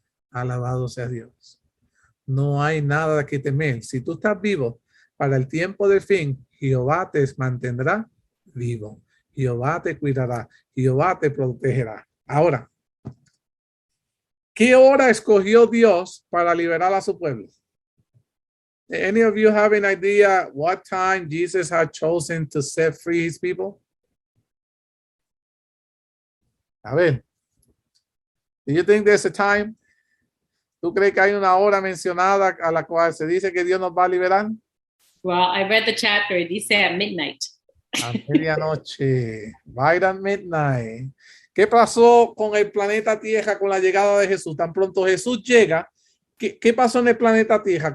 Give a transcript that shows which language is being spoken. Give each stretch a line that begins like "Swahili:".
Spanish: Alabado sea Dios. No hay nada que temer. Si tú estás vivo para el tiempo del fin, Jehová te mantendrá vivo. Jehová te cuidará. Jehová te protegerá. Ahora, ¿qué hora escogió Dios para liberar a su pueblo?
English: Any of you have an idea what time Jesus had chosen to set free his people?
Spanish: A ver,
English: do you think there's a time?
Spanish: ¿Tú crees que hay una hora mencionada a la cual se dice que Dios nos va a liberar?
English: Well, I read the chapter. It dice at midnight.
Spanish: A medianoche.
English: Right at midnight.
Spanish: ¿Qué pasó con el planeta Tierra con la llegada de Jesús? Tan pronto Jesús llega, ¿qué pasó en el planeta Tierra?